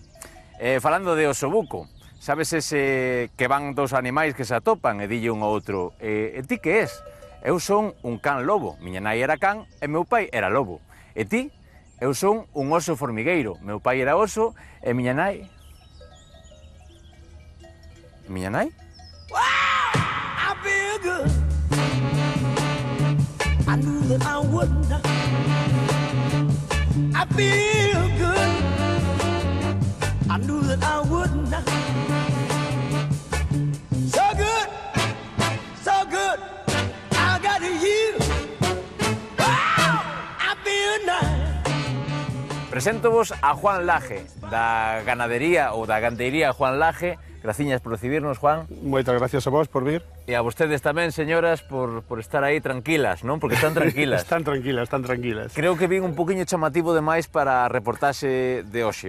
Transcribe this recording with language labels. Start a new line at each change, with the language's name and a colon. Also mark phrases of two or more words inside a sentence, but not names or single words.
Galician: Falando de osobuco, sabes ese que van dos animais que se atopan e dille un ao outro, e ti que és? Eu son un can lobo, miña nai era can e meu pai era lobo. E ti? Eu son un oso formigueiro, meu pai era oso e miña nai... Miña nai?
English: Wow, I feel good. I knew that I would not. I feel good. I knew that I would not. So good, so good. I got you. Wow, I feel nice.
Galician: Preséntovos a Juan Laje, da ganadería ou da gandeiría Juan Laje. Graciñas por recibirnos, Juan. Moitas gracias a vos por vir. E a vostedes tamén, señoras, por estar aí tranquilas, non? Porque están tranquilas. Están tranquilas. Creo que vin un poquinho chamativo demais para a reportaxe de hoxe.